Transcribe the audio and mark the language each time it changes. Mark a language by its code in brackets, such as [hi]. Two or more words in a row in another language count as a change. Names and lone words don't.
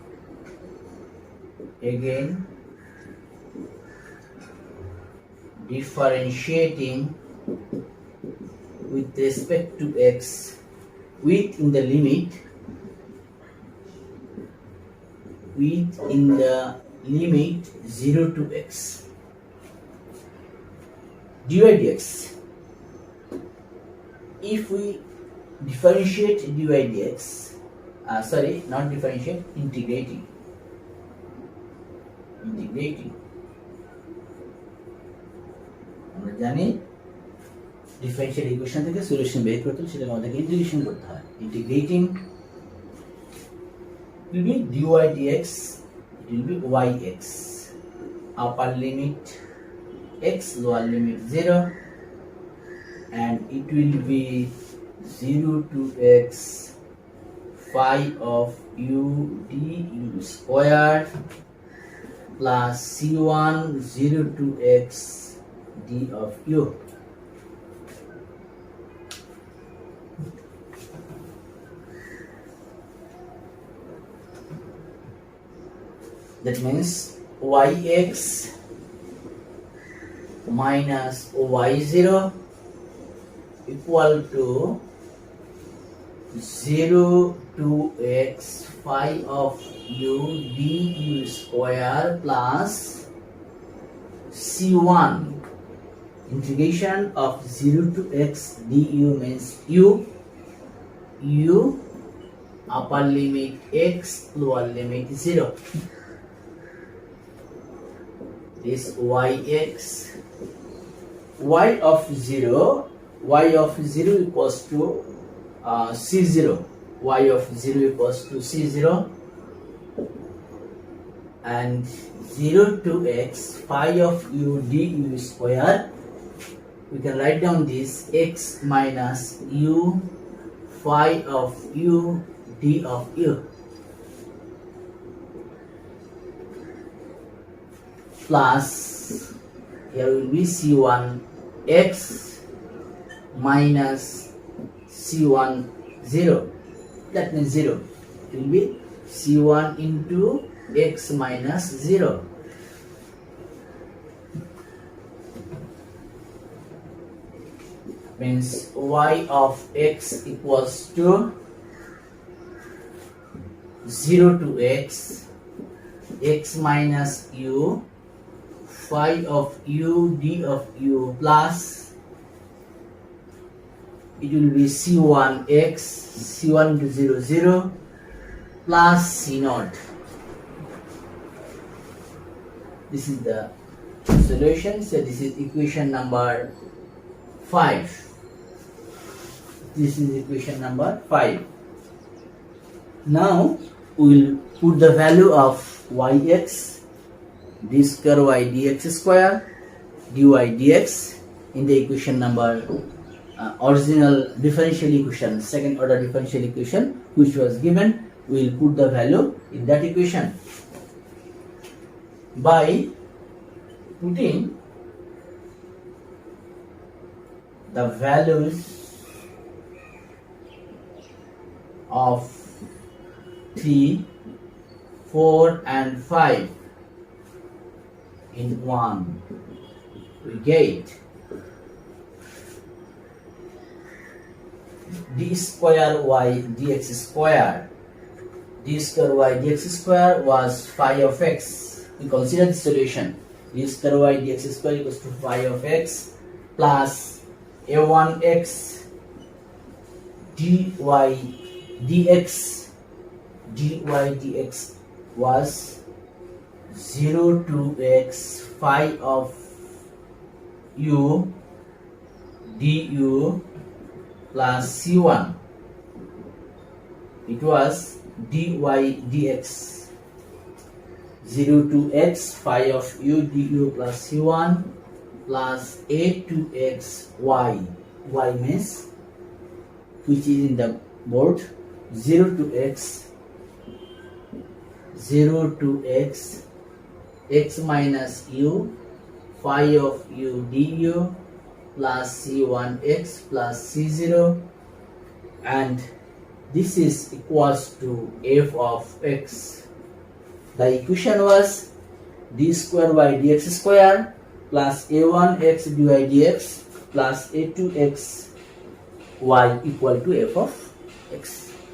[en] with respect to x with in the limit 0 to x dy dx. If we differentiate dy dx, sorry, not differentiate, integrating [bn] আমরা জানি [en] differential equation [bn] থেকে সলিউশন বের করতে হলে সেটাকে আমাদেরকে ইন্টিগ্রেশন করতে হয়। [en] ইন্টিগ্রেটিং will be dy dx, it will be yx, upper limit x, lower limit 0, and it will be 0 to x phi of u d u squared plus c1 0 to x d of u. That means yx minus y0 equal to 0 to x phi of u du square plus c1 integration of 0 to x du means u upper limit x, lower limit 0. this yx, y of 0 equals to c0, y of 0 equals to c0, and 0 to x phi of u du square. We can write down this x minus u phi of u d of u plus, here will be c1 x minus c1 0, that means 0. It will be c1 into x minus 0. Means y of x equals to 0 to x, x minus u phi of u d of u plus, it will be c1 x, c1 into 0 0 plus c naught. This is the solution. So this is equation number 5. This is equation number 5. Now we will put the value of yx, d square y dx square, dy dx in the equation number original differential equation, second order differential equation which was given. We will put the value in that equation by putting the values of 3, 4 and 5 in 1. We get d square y dx square. D square y dx square was phi of x. We consider the solution. D square y dx square equals to phi of x plus a1x dy dx, dy dx was 0 to x phi of u du plus c1. It was dy dx 0 to x phi of u du plus c1 plus a to x y. Y means which is in the board, 0 to x x minus u phi of u du plus c1x plus c0, and this is equals to f of x. The equation was d square y dx square plus a1x dy dx plus a2x y equal to f of x.